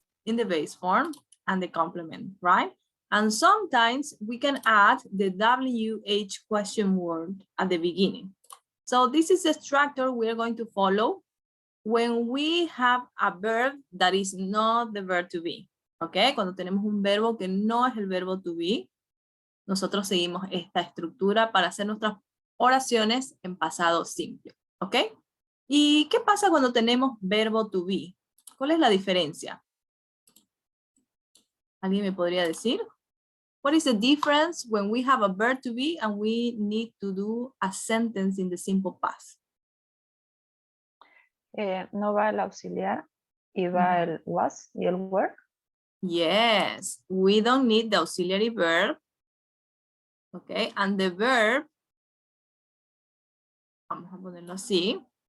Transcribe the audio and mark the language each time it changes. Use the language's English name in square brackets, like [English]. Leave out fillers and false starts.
[English] in the base form and the complement, right? And sometimes we can add the WH question word at the beginning. So this is the structure we are going to follow when we have a verb that is not the verb to be. ¿Ok? [Spanish] Cuando tenemos un verbo que no es el verbo to be, nosotros seguimos esta estructura para hacer nuestras oraciones en pasado simple. ¿Ok? ¿Y qué pasa cuando tenemos verbo to be? ¿Cuál es la diferencia? ¿Alguien me podría decir? [English] What is the difference when we have a verb to be and we need to do a sentence in the simple past? [Spanish] No va el auxiliar y va el was y el were. [English] Yes, we don't need the auxiliary verb. Okay, and the verb, [Spanish] vamos a ponerlo así.